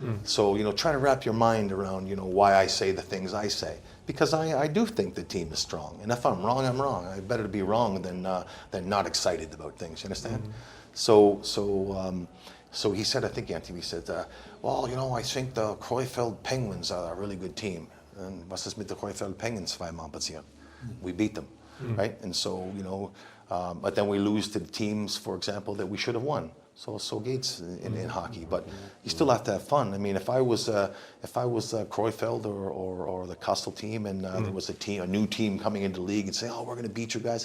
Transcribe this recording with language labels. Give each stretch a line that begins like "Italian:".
English: So, try to wrap your mind around, why I say the things I say. Because I do think the team is strong. And if I'm wrong, I'm wrong. I better to be wrong than not excited about things. You understand? So he said, I think Anthony said, well, I think the Kreuzfeld Penguins are a really good team.
German: And was ist mit der Kreuzfeld Penguins zweimal passiert?
English: We beat them, right? And so, but then we lose to the teams, for example, that we should have won. So Gates in hockey, but you still have to have fun. I mean, if I was Kreuzfeld or the Kastel team, and there was a new team coming into the league and say, oh, we're going to beat you guys.